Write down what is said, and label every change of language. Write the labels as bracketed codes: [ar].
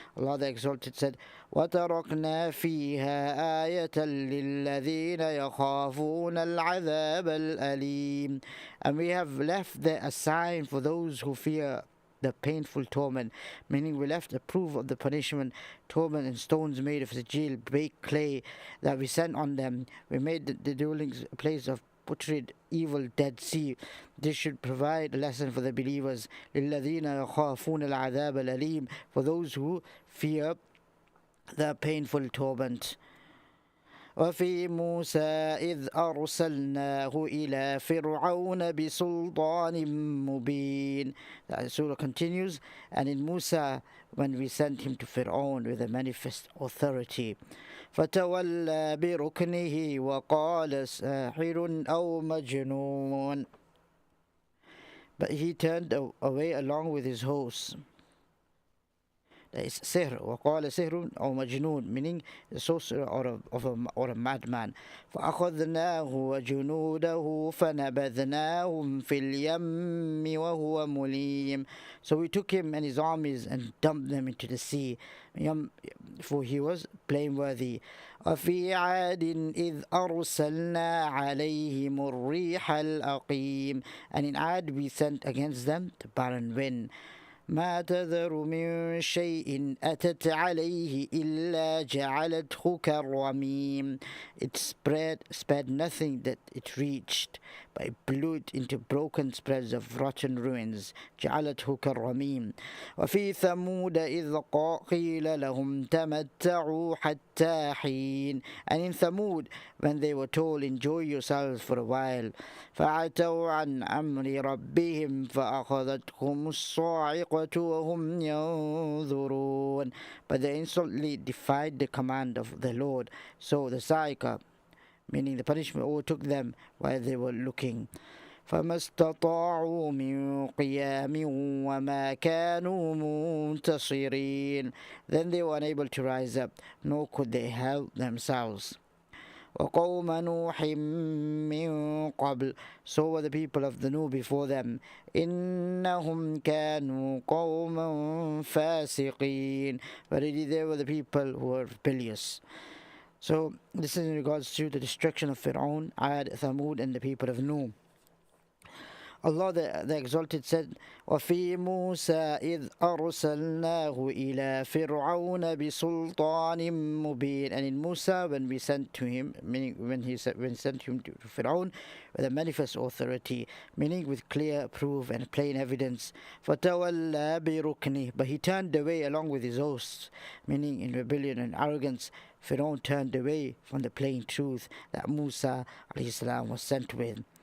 [en] Allah the Exalted said, [ar] وَتَرَكْنَا فِيهَا آيَةً لِلَّذِينَ يَخَافُونَ الْعَذَابَ الْأَلِيمَ, [en] and we have left there a sign for those who fear the painful torment, meaning we left a proof of the punishment, torment and stones made of sijil, baked clay, that we sent on them. We made the dwelling place of putrid, evil, Dead Sea. This should provide a lesson for the believers. [ar] لِلَّذِينَ يَخَافُونَ الْعَذَابَ الْأَلِيمَ, [en] for those who fear the painful torment. [ar] وفي موسى إذ أرسلناه إلى فرعون بسلطان مبين. [en] The surah continues, and in Musa when we sent him to Fir'aun with a manifest authority. [ar] فتولى بركنه وقال ساحر أو مجنون, [en] but he turned away along with his hosts That is sihr. [ar] وقال سحر أو مجنون, [en] meaning a sorcerer or a madman. [ar] فأخذناه وجنوده فنبذناهم في اليم وهو مليم. [en] So we took him and his armies and dumped them into the sea, for he was blameworthy. [ar] وفي عاد إذ أرسلنا عليهم الريح الأقيم. [en] And in Ad we sent against them the barren wind. [ar] ما تذر من شيء أتت عليه إلا جعلته كالرميم. [en] It spared nothing that it reached, but it blew it into broken spreads of rotten ruins. [ar] جعلته كالرميم. وفي ثمود إذ قيل لهم تمتعوا حتى حين. [en] And in Thamud, when they were told, enjoy yourselves for a while. [ar] فعتوا عن أمر ربهم فأخذتهم الصاعقة وهم ينظرون. [en] But they insolently defied the command of the Lord. So the sa'iqah, meaning the punishment, overtook them while they were looking. [ar] فما استطاعوا من قيام وما كانوا منتصرين. [en] Then they were unable to rise up, nor could they help themselves. [ar] وقوم نوح من قبل. [en] So were the people of the Nuh before them. [ar] إنهم كانوا قوما فاسقين. [en] But indeed they were the people who were rebellious. So this is in regards to the destruction of Fir'aun, Ad, Thamud, and the people of Nuh. Allah the Exalted said, [ar] وَفِي مُوسَى إِذْ أَرْسَلْنَاهُ إِلَى فِرْعَوْنَ بِسُلْطَانٍ مُبِينٍ. [en] And in Musa, when we sent to him, meaning when sent him to Fir'aun with a manifest authority, meaning with clear proof and plain evidence. [ar] فَتَوَلَّى بِرُكْنِهِ. [en] But he turned away along with his hosts, meaning in rebellion and arrogance. Fir'aun turned away from the plain truth that Musa ﷺ was sent with.